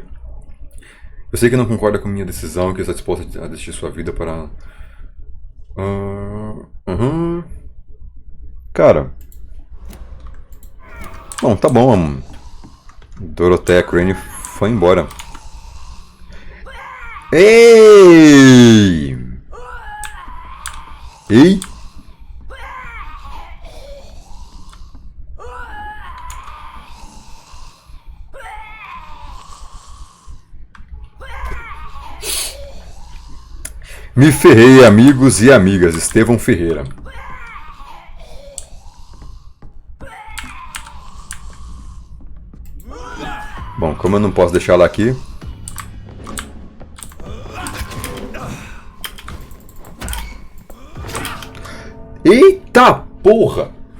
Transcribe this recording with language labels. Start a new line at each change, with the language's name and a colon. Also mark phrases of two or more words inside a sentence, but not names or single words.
Portuguese: Eu sei que não concorda com minha decisão, que está disposta a deixar sua vida para... Cara... Bom, tá bom. Dorothea Crane foi embora. Ei! Ei! Me ferrei, amigos e amigas. Estevão Ferreira. Bom, como eu não posso deixar ela aqui... Eita porra!